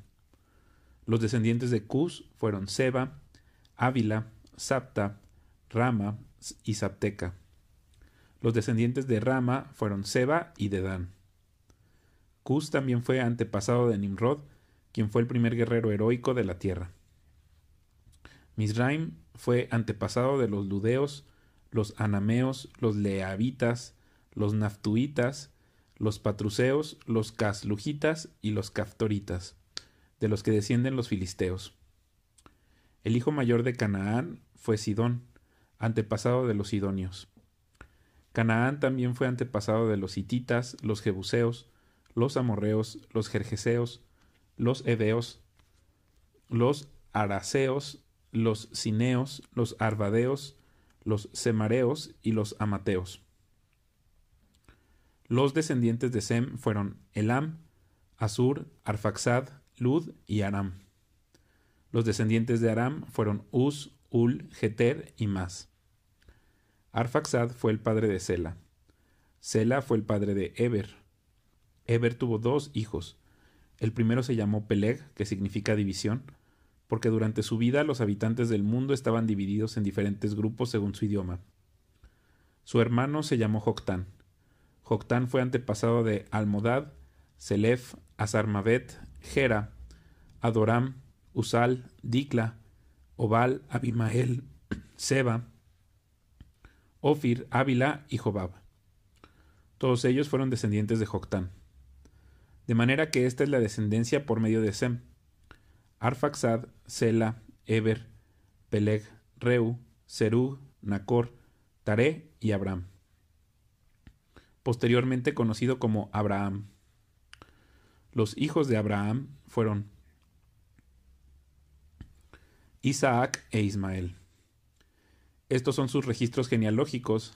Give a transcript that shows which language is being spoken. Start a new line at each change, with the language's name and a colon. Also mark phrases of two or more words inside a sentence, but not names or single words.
Spanish: Los descendientes de Cus fueron Seba, Ávila, Sapta, Rama y Sapteca. Los descendientes de Rama fueron Seba y Dedán. Cus también fue antepasado de Nimrod, quien fue el primer guerrero heroico de la tierra. Misraim fue antepasado de los ludeos, los anameos, los leavitas, los naftuitas, los patruseos, los caslujitas y los caftoritas, de los que descienden los filisteos. El hijo mayor de Canaán fue Sidón, antepasado de los sidonios. Canaán también fue antepasado de los hititas, los jebuseos, los amorreos, los gergeseos, los heveos, los araseos, los cineos, los arvadeos, los semareos y los amateos. Los descendientes de Sem fueron Elam, Asur, Arfaxad, Lud y Aram. Los descendientes de Aram fueron Uz, Ul, Geter y Mas. Arfaxad fue el padre de Sela. Sela fue el padre de Eber. Eber tuvo 2 hijos. El primero se llamó Peleg, que significa división, porque durante su vida los habitantes del mundo estaban divididos en diferentes grupos según su idioma. Su hermano se llamó Joctán. Joctán fue antepasado de Almodad, Selef, Azarmavet, Gera, Adoram, Usal, Dicla, Obal, Abimael, Seba, Ofir, Ávila y Jobab. Todos ellos fueron descendientes de Joctán. De manera que esta es la descendencia por medio de Sem: Arfaxad, Sela, Eber, Peleg, Reu, Serug, Nacor, Taré y Abram, posteriormente conocido como Abraham. Los hijos de Abraham fueron Isaac e Ismael. Estos son sus registros genealógicos.